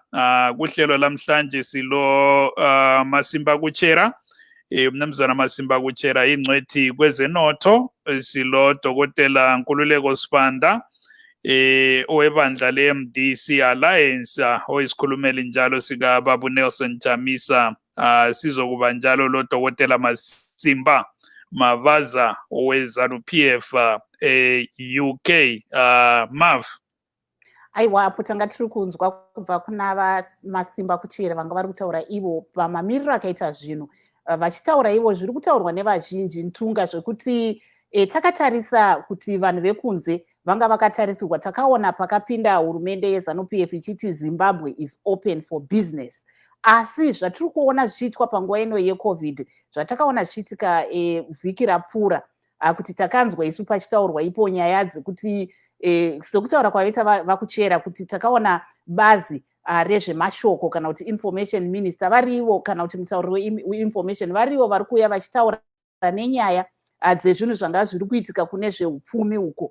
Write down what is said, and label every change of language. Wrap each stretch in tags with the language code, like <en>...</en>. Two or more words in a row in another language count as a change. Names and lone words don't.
<nd>Kuhlelo lamhlanje silo Masimba Kuchera, Mnumzana Masimba Kuchera ingcwethi kwezenotho, silo Dokotela Nkululeko Sibanda owebandla le-MDC Alliance, oyisikhulumeli njalo sika Babu Nelson Chamisa. Sizokuba njalo lo Dokotela Masimba Mavaza oweZANU-PF UK. Mav.</nd> <sn>Aiwa, apo tanga tiri kunzwa kubva kuna Masimba Kuchera vanga vari kutaura ivo pamamiriro akaita zvinhu. vachitaura ivo zviri kutaurwa nevazhinji ntunga zvekuti takatarisa kuti vanhu vekunze vanga vakatarisirwa. Takaona pakapinda hurumende yeZANU-PF ichiti Zimbabwe</sn> <en>is open for business,</en> <sn>asi zvatiri kuona zvichiitwa panguva ino yeCovid, zvatakaona zvichiitika vhiki rapfuura, kuti takanzwa isu pachitaurwa ipo nyaya dzekuti sekutaura kwavaita vakuchera kuti takaona bazi rezvemashoko kana kuti</sn> <en>information minister</en> <sn>varivo kana kuti mutauri weinformation varivo vari kuuya vachitaura nenyaya dzezvinhu zvanga zviri kuitika kune zveupfumi uko.</sn>